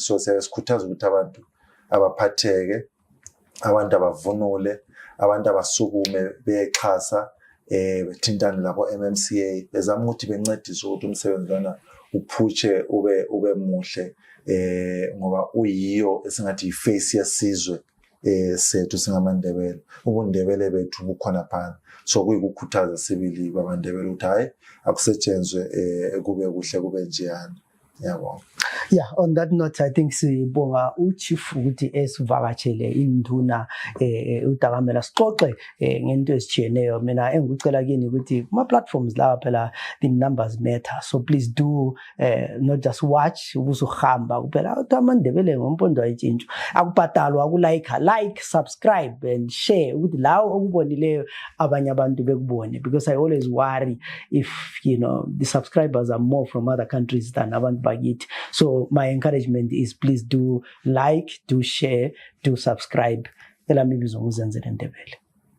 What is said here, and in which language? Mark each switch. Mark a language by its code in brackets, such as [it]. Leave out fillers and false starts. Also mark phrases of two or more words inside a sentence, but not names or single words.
[nd] So sikhuthaza ukuthi abantu abaphatheke, abantu abavunule, abantu abasukume beyexhasa, bethintane labo MMCA bezama ukuthi bencedise ukuthi umsebenzi lona uphutshe ube muhle, ngoba uyiyo esingathi yiface yesizwe sethu singamaNdebele. UbuNdebele bethu bukhona phana, so kuyikukhuthaza sibili babaNdebele ukuthi hayi akusetshenzwe kube kuhle kube njeyana. Yabonga. [en] Yeah, on that note, I think [nd] sibonga uchief ukuthi esivakatshele induna uDakamela sixoxe ngento ezitshiyeneyo. Mina engikucela kini ukuthi kuma platforms la phela [en] the numbers matter, so please do not just watch [nd] ubusuhamba kuphela uthi amaNdebele ngompondo ayitshintsho akubhadalwa [en] like, subscribe and share [nd] ukuthi lawo okubonileyo abanye abantu bekubone, [en] because I always worry if the subscribers are more from other countries than [nd] abantu bakithi. [en] So my encouragement is please do like, do share, do subscribe. [nd] Elami bizongo uzenzele Ndebele.